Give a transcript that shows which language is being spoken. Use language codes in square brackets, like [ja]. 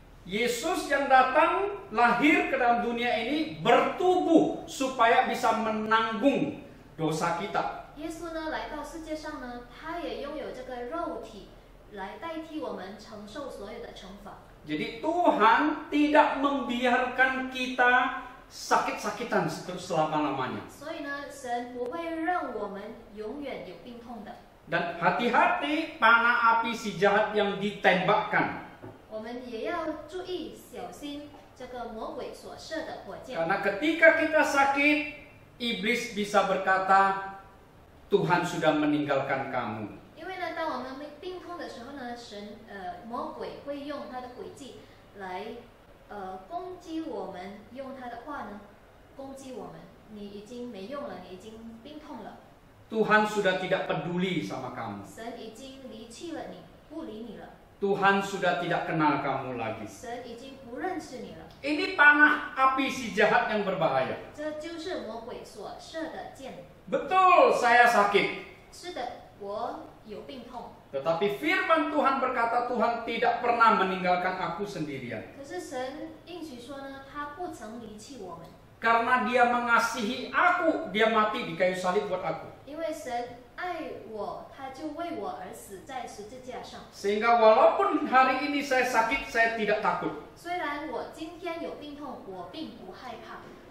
[id] Yesus yang datang lahir ke dalam dunia ini bertubuh supaya bisa menanggung dosa kita. [zh] 耶稣呢来到世界上呢，他也拥有这个肉体来代替我们承受所有的惩罚。 [id] Jadi Tuhan tidak membiarkan kita sakit-sakitan selama-lamanya. [zh] 所以呢，神不会让我们永远有病痛的。 [id] Dan hati-hati panah api si jahat yang ditembakkan. [zh] 我们也要注意小心这个魔鬼所射的火箭。 [id] Karena ketika kita sakit, iblis bisa berkata, Tuhan sudah meninggalkan kamu. [zh] 因为呢，当我们病痛的时候呢，魔鬼会用他的诡计来攻击我们，用他的话呢攻击我们。你已经没用了，你已经病痛了。 [id] Tuhan sudah tidak peduli sama kamu. [zh] 神已经离弃了你，不理你了。 [id] Tuhan sudah tidak kenal kamu lagi. [zh] 神已经不认识你了。 [id] Ini panah api si jahat yang berbahaya. [zh] 这就是魔鬼所射的箭。 [id] Betul, saya sakit. [zh] 是的，我有病痛。 [id] Tetapi firman Tuhan berkata, Tuhan tidak pernah meninggalkan aku sendirian. [zh] 可是神应许说呢，他不曾离弃我们， [id] Karena dia mengasihi aku, dia mati di kayu salib buat aku. [zh] 因为神爱我，他就为我而死在十字架上。 [id] Sehingga walaupun hari ini saya sakit, saya tidak takut. [zh] 虽然我今天有病痛，我并不害怕，